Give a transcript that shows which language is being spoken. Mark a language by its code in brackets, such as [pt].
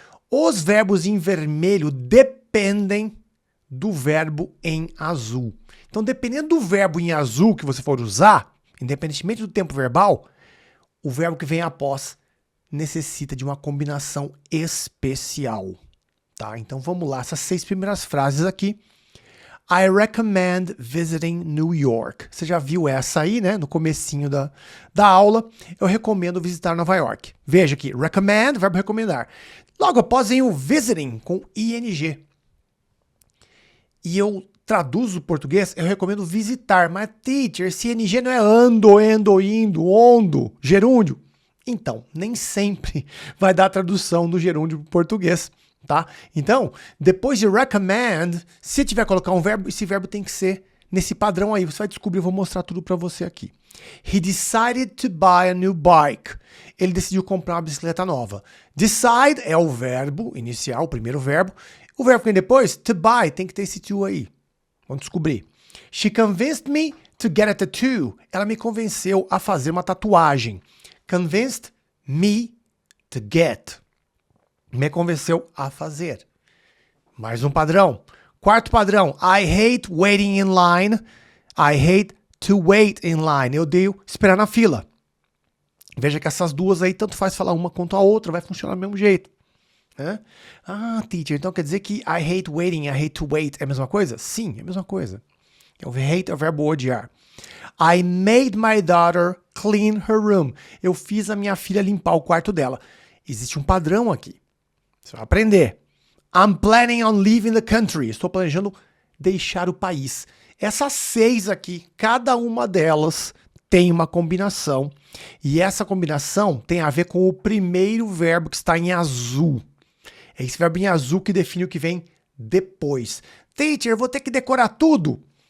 [pt] Os verbos em vermelho dependem do verbo em azul. Então, dependendo do verbo em azul que você for usar, independentemente do tempo verbal, o verbo que vem após necessita de uma combinação especial. Tá? Então, vamos lá, essas 6 primeiras frases aqui. [en] I recommend visiting New York. [pt] Você já viu essa aí, né? No comecinho da aula. Eu recomendo visitar Nova York. Veja aqui, recommend, verbo recomendar. Logo após vem o visiting, com ing. E eu traduzo o português, eu recomendo visitar. Mas, teacher, esse ing não é ando, indo, ondo, gerúndio? Então, nem sempre vai dar a tradução do gerúndio para o português. Tá? Então, depois de recommend, se tiver que colocar um verbo, esse verbo tem que ser nesse padrão aí. Você vai descobrir, eu vou mostrar tudo para você aqui. [en] He decided to buy a new bike. [pt] Ele decidiu comprar uma bicicleta nova. Decide é o verbo inicial, o primeiro verbo. O verbo que vem depois, to buy, tem que ter esse to aí. Vamos descobrir. [en] She convinced me to get a tattoo. [pt] Ela me convenceu a fazer uma tatuagem. [en] Convinced me to get. [pt] Me convenceu a fazer. Mais um padrão. Quarto padrão. [en] I hate waiting in line. I hate to wait in line. [pt] Eu odeio esperar na fila. Veja que essas duas aí, tanto faz falar uma quanto a outra, vai funcionar do mesmo jeito. Ah, teacher, então quer dizer que [en] I hate waiting, I hate to wait [pt] é a mesma coisa? Sim, é a mesma coisa. O hate é o verbo odiar. [en] I made my daughter clean her room. [pt] Eu fiz a minha filha limpar o quarto dela. Existe um padrão aqui. Você vai aprender. [en] I'm planning on leaving the country. [pt] Estou planejando deixar o país. Essas 6 aqui, cada uma delas tem uma combinação. E essa combinação tem a ver com o primeiro verbo que está em azul. É esse verbo em azul que define o que vem depois. Teacher, eu vou ter que decorar tudo?